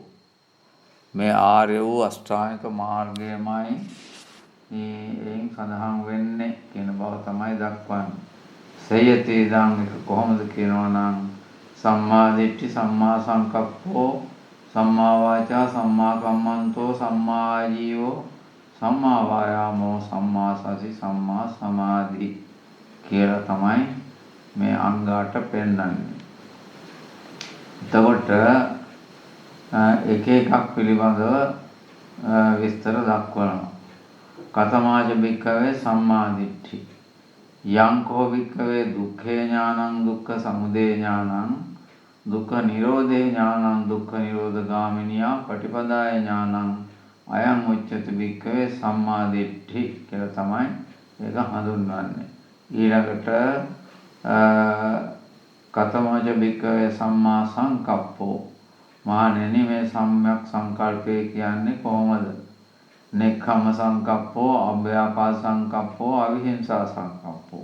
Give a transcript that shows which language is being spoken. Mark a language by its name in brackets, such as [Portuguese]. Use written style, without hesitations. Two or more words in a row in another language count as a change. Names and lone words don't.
[Sinhala] මේ ආර්ය වූ අෂ්ටාංගික මාර්ගයමයි එයින් සඳහන් වෙන්නේ කියන බව තමයි දක්වන්නේ. [Pali] සයති ඉදං [Sinhala] කොහොමද කියනවා නම් [Pali] සම්මා දිට්ඨි සම්මා සංකප්පෝ සම්මා වාචා සම්මා කම්මන්තෝ සම්මා ආජීවෝ සම්මා වායාමෝ සම්මා සති සම්මා සමාධි [Sinhala] කියලා තමයි මේ අංග 8 පෙන්වන්නේ. එතකොට එක එකක් පිළිබඳව විස්තර දක්වනවා. [Pali] කතමාජ භික්ඛවේ සම්මා දිට්ඨි යං කෝ භික්ඛවේ දුක්ඛේ ඥානං දුක්ඛ සමුදය ඥානං දුක්ඛ නිරෝධේ ඥානං දුක්ඛ නිරෝධ ගාමිනියා පටිපදාය ඥානං අයං උච්චති භික්ඛවේ සම්මා දිට්ඨි [Sinhala] කියලා තමයි ඒක හඳුන්වන්නේ. [Pali] ඊළඟට කතමජ භික්ඛවේ සම්මා සංකප්පෝ. [Sinhala] මහණෙනි මේ සම්‍යක් සංකල්පය කියන්නේ කොහොමද? [Pali] නෙක්ඛම්ම සංකප්පෝ අභ්‍යාපාද සංකප්පෝ අවිහිංසා සංකප්පෝ.